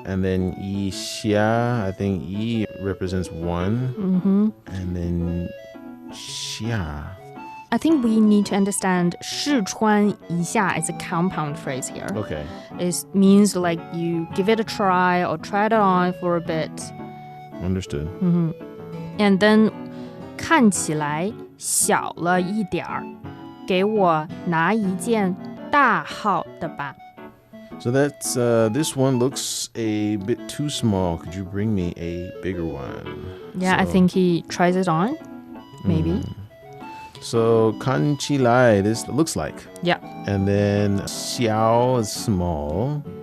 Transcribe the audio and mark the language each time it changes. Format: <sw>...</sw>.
<en>And then 一下, I think 一 represents one. And then 下. I think we need to understand</en> <zh>试穿一下</zh> <en>is a compound phrase here. Okay. It means like you give it a try or try it on for a bit. Understood. And then</en> <zh>看起来小了一点儿，给我拿一件大号的吧。</zh> <en>So that's, this one looks a bit too small. Could you bring me a bigger one? Yeah, I think he tries it on, maybe. So 看起来, this looks like. Yeah. And then 小 is small.</en>